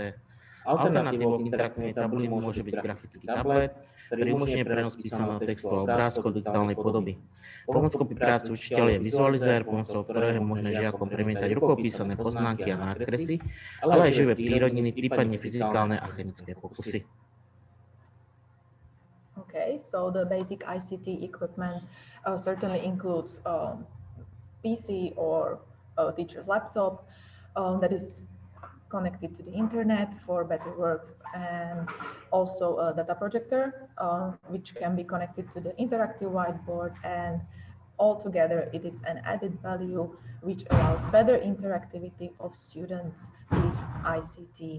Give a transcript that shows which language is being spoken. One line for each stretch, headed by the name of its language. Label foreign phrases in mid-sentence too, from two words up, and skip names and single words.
Slovak: Alternatívou k interaktívnej tabuli môže byť grafický tablet, ktorý umožňuje prenos písaného textu a obrázkov do digitálnej podoby. Pomockou pri práci učiteľa je vizualizér, pomocou ktorého je možné žiakom premietať rukou písané poznámky a nákresy, ale aj živé prírodniny, prípadne fyzikálne a chemické pokusy.
English: Okay, so the basic ICT equipment certainly includes PC or a teacher's laptop that is connected to the internet for better work, and also a data projector which can be connected to the interactive whiteboard, and altogether it is an added value which allows better interactivity of students with ICT.